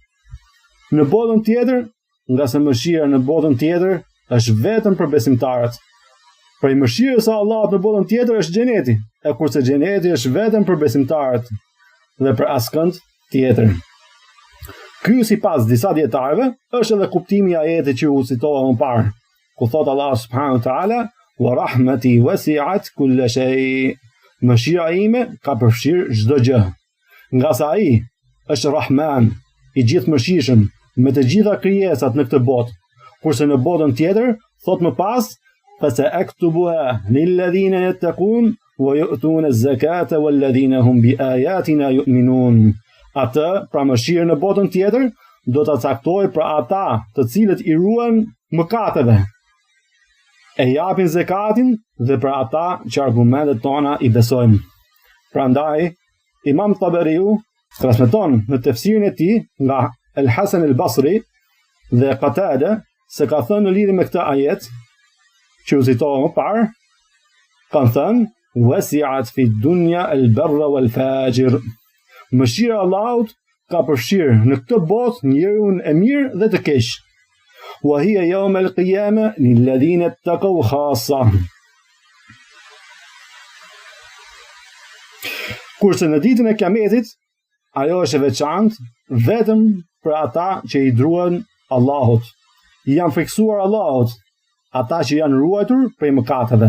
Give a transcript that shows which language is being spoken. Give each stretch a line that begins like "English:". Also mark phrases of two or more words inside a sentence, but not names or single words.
Albanian: Në botën tjetër, nga se mëshira në botën tjetër është vetëm për besimtarët. Prej mëshirës së Allahut në botën tjetër është xheneti, e kurse xheneti është vetëm për besimtarët dhe për askënd tjetër. Ky sipas disa dietarëve është edhe kuptimi i ajetit që u citova më parë, ku thot Allah
Arabic: سبحانه وتعالى ورحمتي وسعت كل شيء.
Albanian: Mëshira ime ka përfshirë çdo gjë. Nga sa ai është Rahman, i gjithëmëshirshëm me të gjitha krijesat në këtë botë, kurse në botën tjetër thot më pas,
Arabic: فسأكتبها للذين يتقون ويؤتون الزكاة والذين هم بآياتنا يؤمنون.
Albanian: Atë, pra mëshirë në botën tjetër, do ta caktoj për ata të cilët i ruan mëkateve, e japin zekatin dhe për ata që argumentet tona i besojnë. Prandaj, Imam Taberiu transmeton në tefsirin e tij nga El-Hasan el-Basri dhe Qatada se ka thënë në lidhje me këtë ajet që u citova më parë, kanë thënë
Arabic: وسعت في الدنيا البر والفاجر.
Albanian: Mëshira e Allahut ka përfshirë në këtë botë njeriun e mirë dhe të keq.
Arabic: وهي يوم القيامة للذين اتقوا خاصة.
Albanian: Kurse në ditën e Kiametit, ajo është e veçantë vetëm për ata që i druan Allahut, i janë friksuar Allahut, ata që janë ruajtur prej mëkateve.